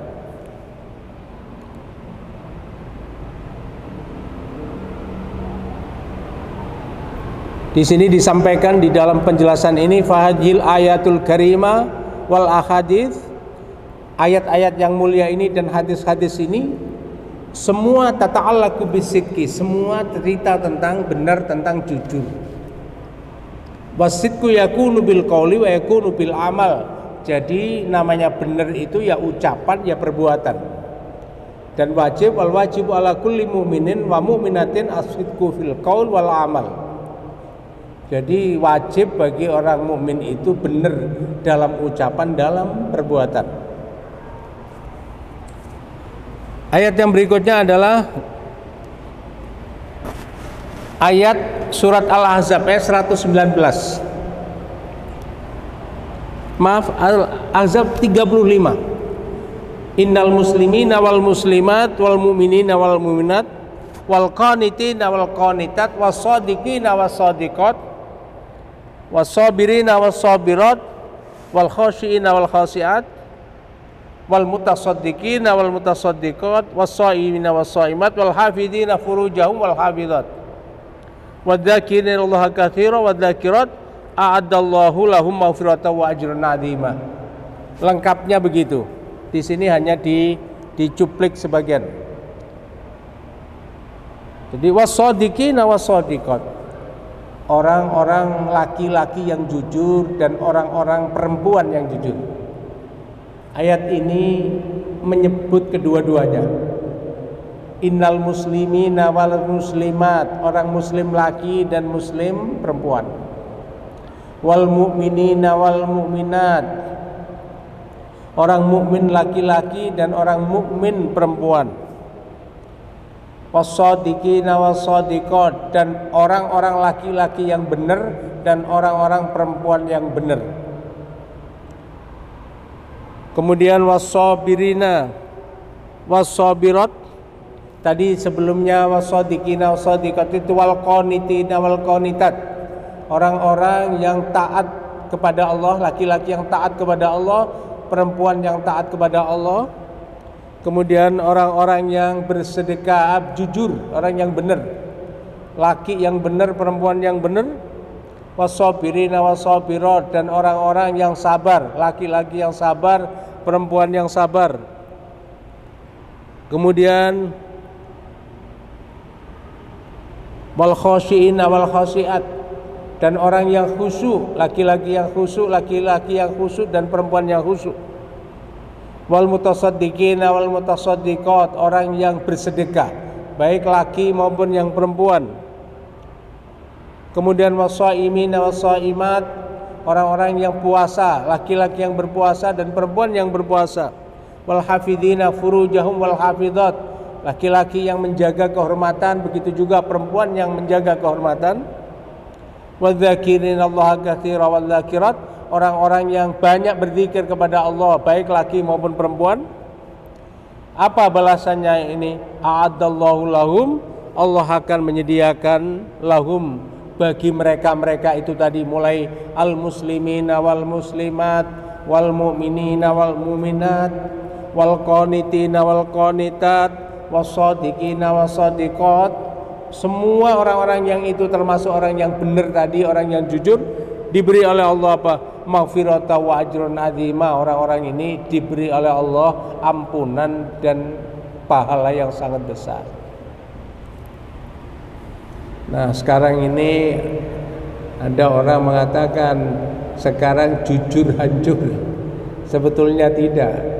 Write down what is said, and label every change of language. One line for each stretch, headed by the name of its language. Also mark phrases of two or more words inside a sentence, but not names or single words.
Indonesian: Di sini disampaikan di dalam penjelasan ini,
Arabic: فهذه الآيات الكريمة والأحاديث,
Indonesian: ayat-ayat yang mulia ini dan hadis-hadis ini semua
Arabic: تتعلق بالصدق,
Indonesian: semua cerita tentang benar, tentang jujur.
Arabic: والصدق يكون بالقول ويكون بالعمل.
Indonesian: Jadi namanya benar itu ya ucapan ya perbuatan. Dan wajib
Arabic: والواجب على كل مؤمن ومؤمنة الصدق في القول والعمل.
Indonesian: Jadi wajib bagi orang mukmin itu benar dalam ucapan, dalam perbuatan. Ayat yang berikutnya adalah ayat surat Al-Ahzab ayat 119. Maaf, Al-Ahzab 35.
Arabic: إن المسلمين والمسلمات والمؤمنين والمؤمنات والقانتين والقانتات والصادقين والصادقات والصابرين والصابرات والخاشعين والخاشعات والمتصدقين والمتصدقات والصائمين والصائمات والحافظين فروجهم والحافظات والذاكرين الله كثيرا والذاكرات أعد الله لهم مغفرة وأجرا عظيما.
Indonesian: Lengkapnya begitu. Di sini hanya dicuplik sebagian.
Arabic: Jadi والصادقين والصادقات,
Indonesian: orang-orang laki-laki yang jujur dan orang-orang perempuan yang jujur. Ayat ini menyebut kedua-duanya.
Arabic: إن المسلمين والمسلمات,
Indonesian: orang muslim laki dan muslim perempuan.
Arabic: والمؤمنين والمؤمنات,
Indonesian: orang mukmin laki-laki dan orang mukmin perempuan.
Arabic: والصادقين والصادقات,
Indonesian: dan orang-orang laki-laki yang benar dan orang-orang perempuan yang benar.
Arabic: Kemudian والصابرين والصابرات.
Indonesian: Tadi sebelumnya
Arabic: والصادقين والصادقات itu والقانتين والقانتات.
Indonesian: Orang-orang yang taat kepada Allah, laki-laki yang taat kepada Allah, perempuan yang taat kepada Allah. Kemudian orang-orang yang bersedekah jujur, orang yang benar, laki yang benar, perempuan yang benar.
Arabic: والصابرين والصابرات,
Indonesian: dan orang-orang yang sabar, laki-laki yang sabar, perempuan yang sabar.
Arabic: Kemudian والخاشعين والخاشعات,
Indonesian: dan orang yang khusyuk, laki-laki yang khusyuk, laki-laki yang khusyuk dan perempuan yang khusyuk.
Arabic: والمتصدقين والمتصدقات,
Indonesian: orang yang bersedekah, baik laki maupun yang perempuan. Kemudian
Arabic: والصائمين والصائمات,
Indonesian: orang-orang yang puasa, laki-laki yang berpuasa dan perempuan yang berpuasa.
Arabic: والحافظين فروجهم والحافظات,
Indonesian: laki-laki yang menjaga kehormatan, begitu juga perempuan yang menjaga kehormatan.
Arabic: والذاكرين الله كثيرا والذاكرات,
Indonesian: orang-orang yang banyak berzikir kepada Allah, baik laki maupun perempuan. Apa balasannya ini?
Arabic: أعد الله لهم,
Indonesian: Allah akan menyediakan lahum, bagi mereka-mereka itu tadi, mulai
Arabic: المسلمين والمسلمات والمؤمنين والمؤمنات والقانتين والقانتات والصادقين والصادقات.
Indonesian: Semua orang-orang yang itu termasuk orang yang benar tadi, orang yang jujur, diberi oleh Allah apa?
Arabic: مغفرة وأجر عظيما.
Indonesian: Orang-orang ini diberi oleh Allah ampunan dan pahala yang sangat besar. Nah, sekarang ini ada orang mengatakan sekarang jujur hancur. Sebetulnya tidak.